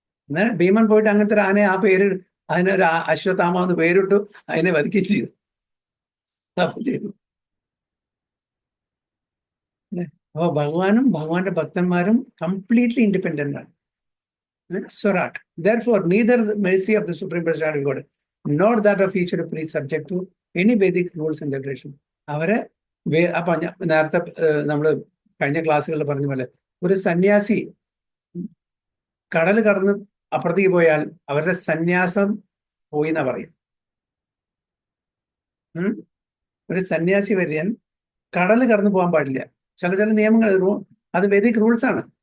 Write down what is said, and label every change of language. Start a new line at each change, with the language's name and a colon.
Malayalam: എന്നാൽ ഭീമൻ പോയിട്ട് അങ്ങനത്തെ ഒരു ആനയെ ആ പേര്, അതിനൊരു അശ്വത്ഥാമാവ് എന്ന് പേരിട്ടു, അതിനെ വധിക്കുകയും ചെയ്തു. അപ്പൊ ചെയ്തു. അപ്പൊ ഭഗവാനും ഭഗവാന്റെ ഭക്തന്മാരും കംപ്ലീറ്റ്ലി ഇൻഡിപെൻഡന്റ് ആണ്. സ്വരാട്ട്.
English: Therefore, neither the mercy of the Supreme Personality of God nor that of each priest subject to any Vedic rules and regulations.
Malayalam: അവരെ അപ്പൊ നേരത്തെ നമ്മൾ കഴിഞ്ഞ ക്ലാസ്സുകളിൽ പറഞ്ഞ പോലെ ഒരു സന്യാസി കടൽ കടന്ന് അപ്പുറത്തേക്ക് പോയാൽ അവരുടെ സന്യാസം പോയി എന്നാ പറയും. ഒരു സന്യാസി വര്യൻ കടൽ കടന്നു പോകാൻ പാടില്ല. ചില നിയമങ്ങൾ, അത് വേദിക് റൂൾസ് ആണ്.